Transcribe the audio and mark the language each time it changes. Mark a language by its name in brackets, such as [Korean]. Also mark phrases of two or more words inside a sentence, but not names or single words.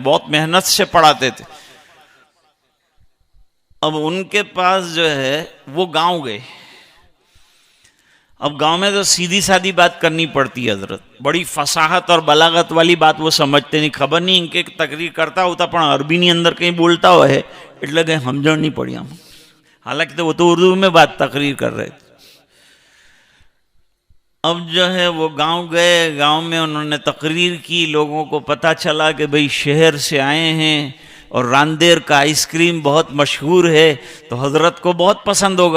[Urdu] بہت محنت سے پڑھاتے تھے. اب ان کے پاس جو ہے وہ گاؤں گئے. اب گاؤں میں تو سیدھی سادی بات کرنی پڑتی ہے. حضرت بڑی فصاحت اور بلاغت والی بات وہ سمجھتے نہیں. خبر نہیں ان کے تقریر کرتا ہوتا [Gujarati] પણ عربی ની અંદર કંઈ બોલતા હોય એટલે કંઈ સમજણ નહીં પડી આમ. [Urdu] حالانکہ تو وہ تو اردو میں بات تقریر کر رہے تھے. اب جو ہے وہ گاؤں گئے، گاؤں میں انہوں نے تقریر کی. لوگوں کو پتہ چلا کہ بھئی شہر سے آئے ہیں اور راندیر کا آئس کریم بہت مشہور ہے تو حضرت کو بہت پسند ہوگا.